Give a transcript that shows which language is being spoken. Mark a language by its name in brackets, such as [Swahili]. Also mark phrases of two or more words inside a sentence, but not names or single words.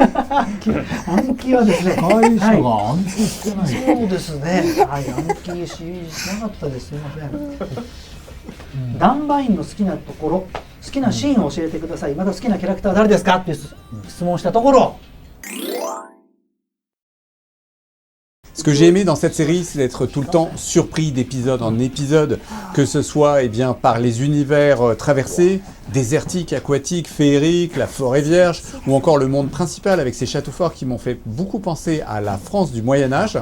[Japanese] 暗記はですね。若い人が暗記してない。そうですね。はい、暗記しなかったです。すみません。ダンバインの好きなところ、好きなシーンを教えてください。また好きなキャラクターは誰ですかっていう質問したところ。 [French] Ce que j'ai aimé dans cette série, c'est d'être tout le temps surpris d'épisode en épisode, que ce soit bien par les univers traversés, désertiques, aquatiques, féeriques, la forêt vierge, ou encore le monde principal avec ses châteaux forts qui m'ont fait beaucoup penser à la France du Moyen-Âge.